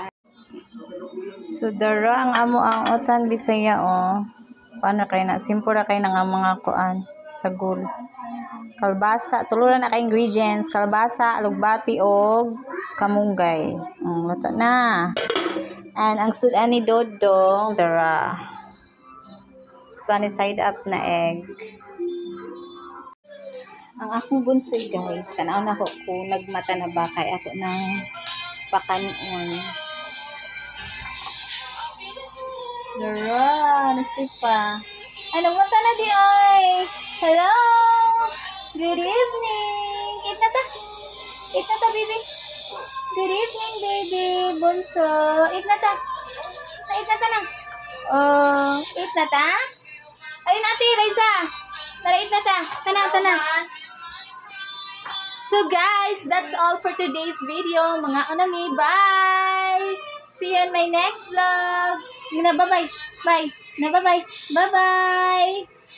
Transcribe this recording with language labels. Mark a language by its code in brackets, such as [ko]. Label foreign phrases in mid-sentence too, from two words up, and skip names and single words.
[en] So [ceb] dara ang amo ang utan Bisaya oh. Paano kay na simple ra kay na nga mga kuan sa gul. Kalbasa, tuluran na ka ingredients, kalbasa, alugbati og kamunggay. Luto na. [en] And [ceb] ang sudan ni Dodong, dara. [en] Sunny side up na egg. [ceb] Ang akong bunsoy guys, tanaw na ko kung nagmata na ba kay ako ng pakanon. Dara, nasip pa. Ay, nagmata na di ay. Hello! [en] Good evening! Eat [ceb] na ta. [en] Eat [ceb] na ta, [en] baby. Good evening, baby. Bunso. Eat [ceb] na ta. [en] Eat [ceb] na ta na. [en] Eat [ceb] na ta? [tl] Ayun ate, Raisa. Tara, [en] eat [ceb] na ta. Tana. [en] So guys, that's all for today's video. [ceb] Mga anami, [en] bye! See you in my next vlog. Bye-bye. Bye. Bye-bye. Bye-bye.